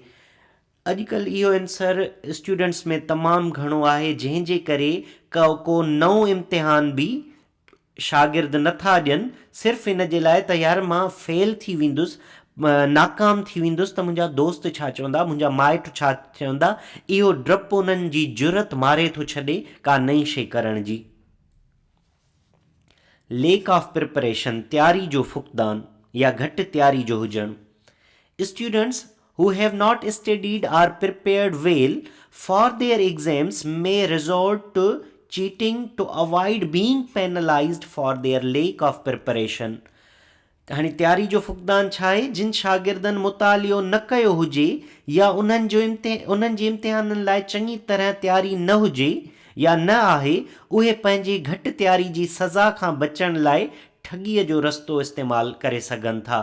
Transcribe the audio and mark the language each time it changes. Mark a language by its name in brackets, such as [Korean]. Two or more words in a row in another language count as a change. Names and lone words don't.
[Sindhi] अॼुकल्ह इहो आंसर स्टूडेंट्स में तमामु घणो आहे, जंहिंजे करे को नओं इम्तिहान बि शागिर्द नथा ॾियनि सिर्फ़ु इन जे लाइ त यार मां फेल थी वेंदुसि, नाकाम थी वेंदुसि त मुंहिंजा दोस्त छा चवंदा, मुंहिंजा माइट छा चवंदा। इहो डपु उन्हनि जी जुरत मारे थो छॾे का नई शइ करण जी। [English] lack of preparation, [Sindhi] तयारी जो फुक़दान या घटि तयारी जो हुजणु। [English] स्टूडेंट्स who have not studied or prepared well for their exams may resort to cheating to avoid being penalized for their lack of preparation. [Sindhi] हाणे तयारी जो फुक़दान छा आहे? जिन शागिर्दनि मुतालियो न कयो हुजे या उन्हनि जी इम्तिहाननि लाइ चङी तरह तयारी न हुजे या न आहे, उहे पंहिंजी घटि तयारी जी सज़ा खां बचण लाइ ठगीअ जो रस्तो इस्तेमालु करे सघनि था।